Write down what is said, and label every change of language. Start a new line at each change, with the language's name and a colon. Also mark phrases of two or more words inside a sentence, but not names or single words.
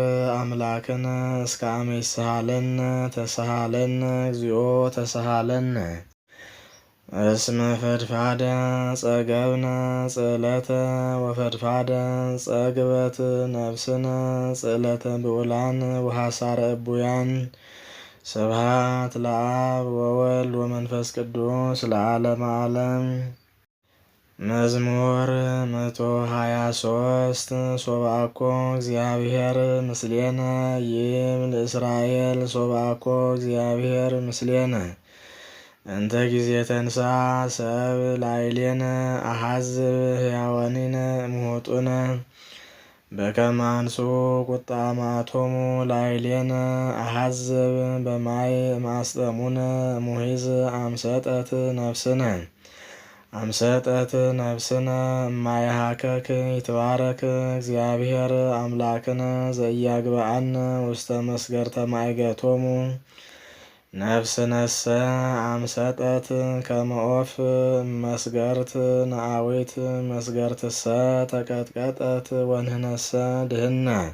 Geez: አምላክነ እስከ አመ ይስሐለነ ተስሐለነ እግዚኦ ተስሐለነ። እስመ ፈድፋደ ጸገብነ ጽዕለተ ወፈድፋደ ጸግበት ነፍስነ ጽዕለተ ብዑላን ወሐሳረ እቡያን። ስብሐት ለአብ ወወልድ ወመንፈስ ቅዱስ ለዓለመ ዓለም። መዝሙር 123 ሶብአኮ እግዚአብሔር ምስሌነ ይብል እስራኤል ሶብአኮ እግዚአብሔር ምስሌነ እንተ ጊዜ ተንሳ ሰብ ላዕሌነ አሐዝብ ሕያዋኒነ እምውጡነ በከመ አንሱ ቁጣ መዓቶሙ ላዕሌነ አሐዝብ በማይ እምአስጠሙነ እሙሂዝ አምሰጠት ነፍስነ አምሰጠት ነፍስነ እማይሃከክ ይትባረክ እግዚአብሔር አምላክነ ዘኢያግብአነ ውስተ መስገርተ ማዕገቶሙ። ነፍስነሰ አምሰጠት ከመ ዖፍ መስገርት ነአዊት መስገርትሰ ተቀጥቀጠት ወንህነሰ ድህነ።